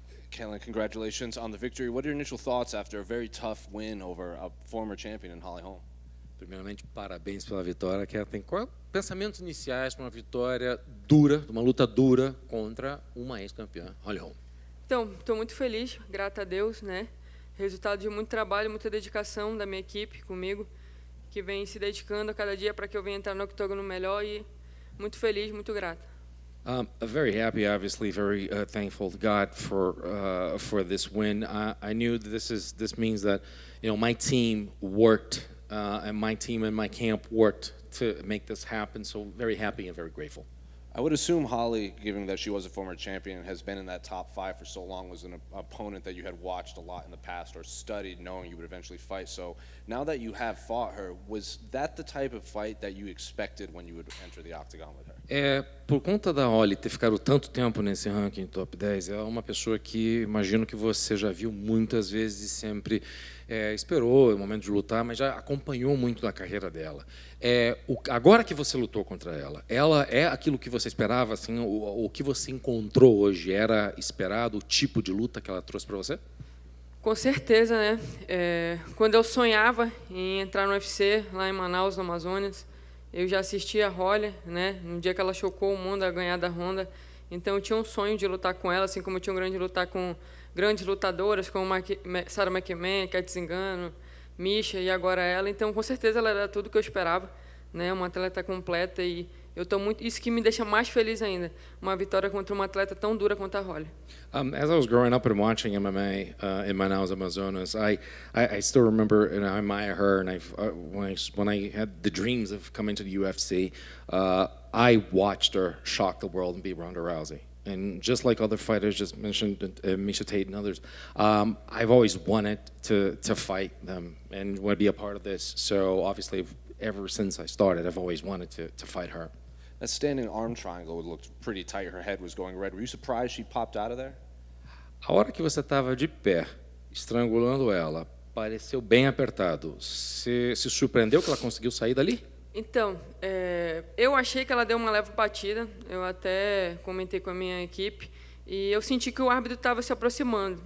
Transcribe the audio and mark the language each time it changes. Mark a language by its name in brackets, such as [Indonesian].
[English] Ketlen, congratulations on the victory. What are your initial thoughts after a very tough win over a former champion in Holm? [Portuguese] Primeiramente, parabéns pela vitória, Ketlen. Qual pensamentos iniciais para uma vitória dura, uma luta dura contra uma ex-campeã, Holm? Então, estou muito feliz, grato a Deus, né? Resultado de muito trabalho, muita dedicação da minha equipe comigo, que vem se dedicando a cada dia para que eu venha entrar no octógono melhor e muito feliz, muito grata. [English] Very happy, obviously, very thankful to God for this win. I knew that this means that my team worked and my team and my camp worked to make this happen. So very happy and very grateful. I would assume Holly, given that she was a former champion and has been in that top 5 for so long, was an opponent that you had watched a lot in the past or studied knowing you would eventually fight. So now that you have fought her, was that the type of fight that you expected when you would enter the octagon with her? [Portuguese] Por conta da Holly ter ficado tanto tempo nesse ranking top 10, é uma pessoa que imagino que você já viu muitas vezes e sempre esperou o momento de lutar, mas já acompanhou muito da carreira dela. Agora que você lutou contra ela é aquilo que você esperava, assim, o que você encontrou hoje era esperado, o tipo de luta que ela trouxe para você? Com certeza, né? Quando eu sonhava em entrar no UFC, lá em Manaus, no Amazonas, eu já assistia a Holly, né? No dia que ela chocou o mundo a ganhar da Honda. Então eu tinha um sonho de lutar com ela, assim como eu tinha um grande de lutar com grandes lutadoras, como Sarah McMahon, Cat Zingano, Misha e agora ela. Então, com certeza, ela era tudo que eu esperava, né? Uma atleta completa e eu estou muito. Isso que me deixa mais feliz ainda, uma vitória contra uma atleta tão dura quanto a Holly. [English] As I was growing up and watching MMA in Manaus, Amazonas, I still remember, and I admire her. And when I had the dreams of coming to the UFC, I watched her shock the world and beat Ronda Rousey. And just like other fighters just mentioned, Miesha Tate and others, I've always wanted to fight them and want to be a part of this. So obviously, ever since I started, I've always wanted to fight her. That standing arm triangle looked pretty tight. Her head was going red. Were you surprised she popped out of there? [Portuguese] A hora que você estava de pé, estrangulando ela, pareceu bem apertado. Você se surpreendeu que ela conseguiu sair dali? Então, eu achei que ela deu uma leve batida. Eu até comentei com a minha equipe e eu senti que o árbitro estava se aproximando.